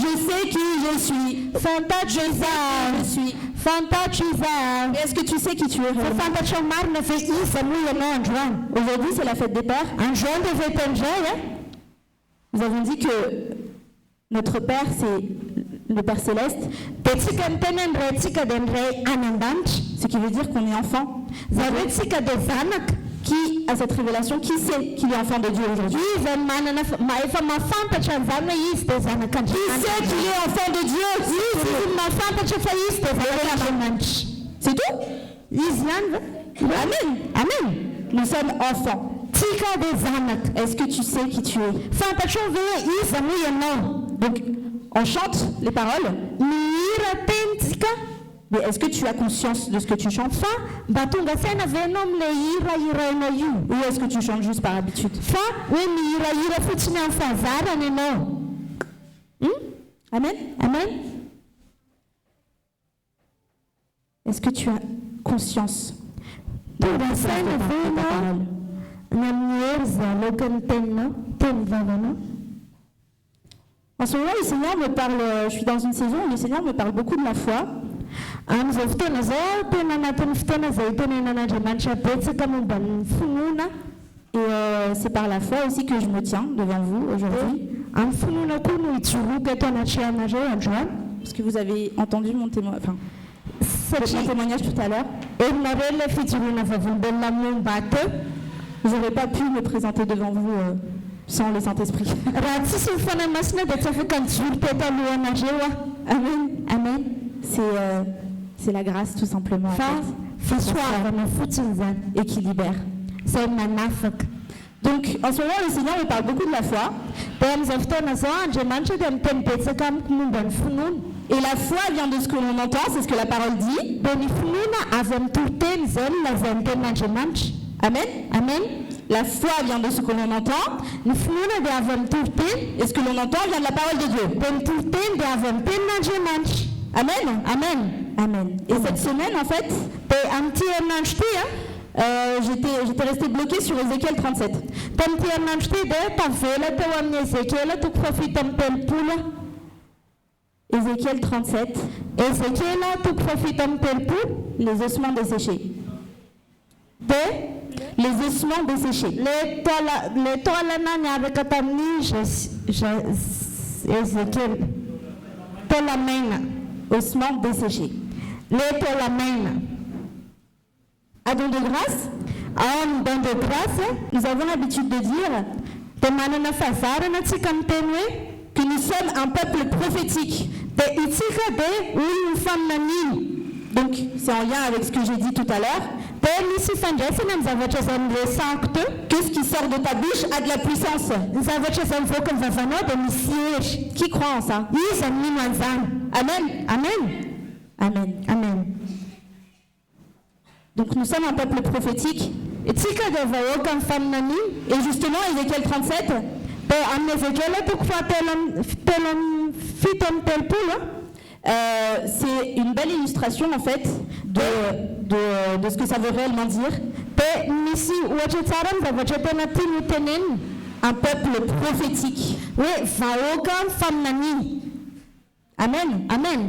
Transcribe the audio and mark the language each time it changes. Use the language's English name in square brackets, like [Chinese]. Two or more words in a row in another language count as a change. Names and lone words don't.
[French] Je sais qui je suis. [Malagasy] fantatro izaho, [French] Je suis. [Malagasy] fantatro izaho. [French] Mais est-ce que tu sais qui tu es [Malagasy] Fa [French] réellement? [Malagasy] fantatro marina ve iza moa ianao androany? [French] Aujourd'hui, c'est la fête des pères. [Malagasy] Androany dia vety indray [French] Nous avons dit que notre Père, c'est le Père Céleste, [Malagasy] dia tsika miteny andray tsika dia ndray any an-danitra. [French] ce qui veut dire qu'on est enfant. [Malagasy] Zany hoe tsika dia zanaka. [French] Qui a cette révélation? Qui sait qu'il est enfant de Dieu aujourd'hui? [Malagasy] Izy manana efa mahafantatra an'izany hoe izy dia [French] Qui sait [Malagasy] zanak'Andriamanitra. [French] qu'il est enfant de Dieu? [Malagasy] Izy mahafantatra fa izy dia zanak'Andriamanitra. [French] C'est tout? [Malagasy] Izy ihany ve? Amen. Amen. [French] Nous sommes enfants. [Malagasy] Tsika dia zanaka. [French] Est-ce que tu sais qui tu es? [Malagasy] Fantatrao ve hoe iza moa ianao? [French] Donc, on chante les paroles, [Malagasy] Mihira teny tsika. [French] mais est-ce que tu as conscience de ce que tu chantes? [Malagasy] Fa mba tonga saina ve ianao amin'ilay hirairainao io? [French] Ou est-ce que tu chantes juste par habitude? [Malagasy] Fa hoe mihirahira fotsiny amin'ny fahazarana ianao. Amen. Amen. [French] Est-ce que tu as conscience [Malagasy] Tonga saina ve [French] de ta [Malagasy] ianao [French] parole? [Malagasy] ny amin'ny hery izay alokan'ny teninao, teny vavanao? [French] En ce moment, le Seigneur me parle, je suis dans une saison où le Seigneur me parle beaucoup de la foi. [Malagasy] Amin'izao fotoana izao tena anatin'ny fotoana izay tenenan'Andriamanitra betsaka momba ny finoana. [French] Et c'est par la foi aussi que je me tiens devant vous aujourd'hui. [Malagasy] Amin'ny finoana koa no hijoroka eto anatrehana androany. [French] Parce que vous avez entendu mon [Malagasy] Satria [French] témoignage tout à l'heure. [Malagasy] herinareo ilay fijoroana vavolombelona momba teo. [French] Je n'aurais pas pu me présenter devant vous sans le Saint-Esprit. [Malagasy] Raha tsisy ny fanahy masina dia tsy afaka nijoro teto alohanareo ah. Amen. Amen. [French] C'est la grâce tout simplement en [Malagasy] Fa [French] fait, [Malagasy] fisoavana fotsiny zany [French] et qui libère. [Malagasy] izay manafaka. [French] Donc en ce moment, le Seigneur me parle beaucoup de la foi. [Malagasy] Dia amin'izao fotoana izao Andriamanitra dia miteny betsaka amiko momba ny finoana. [French] Et la foi vient de ce que l'on entend, c'est ce que la parole dit. [Malagasy] Dia ny finoana avy amin'ny toroteny izay no lazain'ny tenin'Andriamanitra. Amen. Amen. [French] La foi vient de ce que l'on entend. [Malagasy] Ny finoana dia avy amin'ny toroteny. [French] Et ce que l'on entend vient de la parole de Dieu. [Malagasy] Dia ny toroteny dia avy amin'ny tenin'Andriamanitra. Amen. Amen. Amen. [French] Et cette semaine, en fait, [Malagasy] Dia amin'ity herinandro ity [French] j'étais restée bloquée sur Ézéchiel 37. [Malagasy] tamin'ity herinandro ity dia tavela teo amin'ny Ezekela toko fafito amin'ny telopolo. [French] Ézéchiel 37, [Malagasy] Ezekela toko fafito amin'ny telopolo. [French] les ossements desséchés. [Malagasy] Dia [French] Les ossements desséchés. [Malagasy] le taolana niaraka tamin'ny Ezekela. Taolamaina. [French] Ossements desséchés. [Malagasy] Le taolamaina. [French] À don de grâce, [Malagasy] Ao amin'ny don de grâce [French] nous avons l'habitude de dire [Malagasy] dia manana fahazarana tsika miteny hoe [French] que nous sommes un peuple prophétique. [Malagasy] dia itsika dia olona faminaniana. [French] Donc, c'est en lien avec ce que j'ai dit tout à l'heure. [Malagasy] Dia misy ifandraisana amin'ny zavatra izay niresahako teo. [French] Que ce qui sort de ta bouche a de la puissance. [Malagasy] Ny zavatra izay mivoaka ny vavanao dia misy hery. [French] Qui croit en ça? [Malagasy] Iza ny mino an'izany? Amen. Amen. Amen. Amen. [French] Donc, nous sommes un peuple prophétique. [Malagasy] Itsika dia vahoaka amin'ny faminaniana. [French] Et justement, Ézéchiel 37, [Malagasy] Dia amin'ny Ezekela toko fahatelo amin'ny fito amin'ny telopolo [French] c'est une belle illustration en fait de ce que ça veut réellement dire. Un peuple prophétique. Amen. Amen.